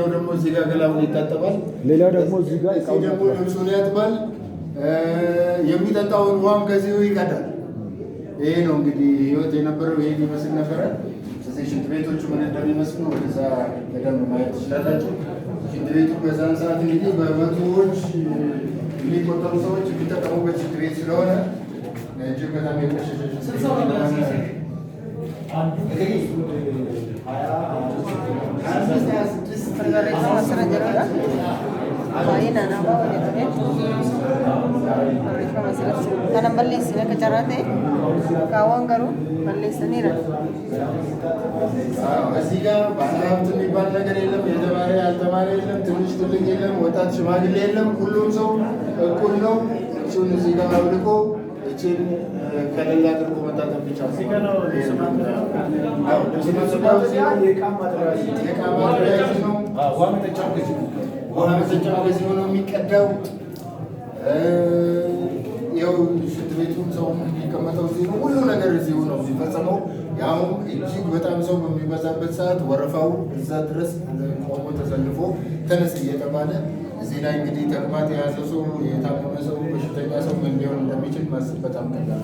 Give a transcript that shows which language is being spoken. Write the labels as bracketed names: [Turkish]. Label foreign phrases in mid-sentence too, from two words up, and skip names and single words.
[Amharic] ደግሞ እዚህ ጋር ገላውን ይታጠባል፣ ሌላው ደግሞ እዚህ ጋር ደግሞ ልብሱን ያጥባል፣ የሚጠጣውን ውሃም ከዚሁ ይቀዳል። ይሄ ነው እንግዲህ ህይወት የነበረው። ይሄን ይመስል ነበረ። እዚህ ሽንት ቤቶቹ ምን እንደሚመስሉ ወደዛ በደንብ ማየት ትችላላችሁ። ሽንት ቤቱ በዛን ሰዓት እንግዲህ በመቶዎች የሚቆጠሩ ሰዎች የሚጠቀሙበት ሽንት ቤት ስለሆነ እጅግ በጣም የቆሸሸ [Oromo] Kana balleessine akka carraate kaawwan garuu balleessaniira. [Amharic] እዚህ ጋር ባለሀብት የሚባል ነገር የለም። የተማረ ያልተማረ የለም። ትንሽ ትልቅ የለም። ወጣት ሽማግሌ የለም። ሁሉም ሰው እኩል ነው። እሱን እዚህ ጋር አውልቆ እችን ከሌላ አድርጎ መታጠብ ብቻ ነው። ውሃ መጠጫው ከዚህ ነው የሚቀዳው። ያው ሽንት ቤቱም ሰው የሚቀመጠው እዚህ ነው። ሁሉ ነገር እዚሁ ነው የሚፈጸመው። ያው እጅግ በጣም ሰው በሚበዛበት ሰዓት ወረፋው እዛ ድረስ ቆሞ ተሰልፎ ተነስ እየተባለ እዚህ ላይ እንግዲህ ተቅማጥ የያዘ ሰው የታመመ ሰው በሽተኛ ሰው ምን ሊሆን እንደሚችል ማሰብ በጣም ቀላል።